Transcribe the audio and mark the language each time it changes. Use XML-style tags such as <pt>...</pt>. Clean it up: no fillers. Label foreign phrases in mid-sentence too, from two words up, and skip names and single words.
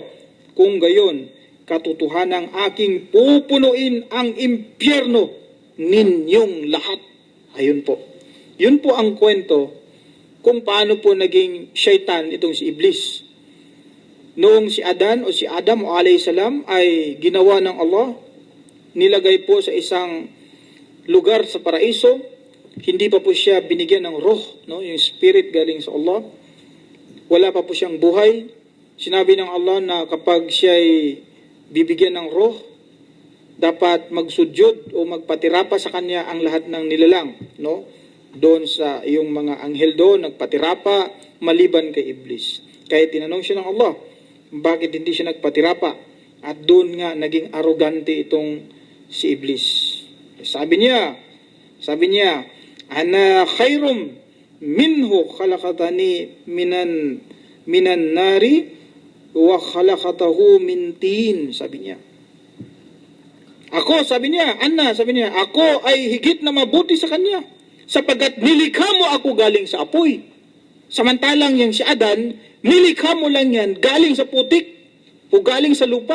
<tl>Kung gayon, katotohanang aking pupunuin ang impyerno ninyong lahat. Ayun po. Yun po ang kwento kung paano po naging syaitan itong si Iblis. Noong si Adan o si Adam o</tl> <ar>عليه السلام</ar> <tl>ay ginawa ng Allah, nilagay po sa isang lugar sa paraiso, hindi pa po siya binigyan ng roh, no? Yung spirit galing sa Allah. Wala pa po siyang buhay. Sinabi ng Allah na kapag siya ay bibigyan ng roh, dapat magsudyod o magpatirapa sa kanya ang lahat ng nilalang, no? Doon sa yung mga anghel doon, nagpatirapa maliban kay Iblis. Kaya tinanong siya ng Allah, bakit hindi siya nagpatirapa? At doon nga naging arrogante itong si Iblis. Sabi niya,</tl> <ar>أنا خير منه خلقتني من النار وخلقته من طين.</ar> <tl>Sabi niya, ako ay higit na mabuti sa kanya, sapagkat nilikha mo ako galing sa apoy. Samantalang yung si Adan, nilikha mo lang yan galing sa putik o galing sa lupa.</tl>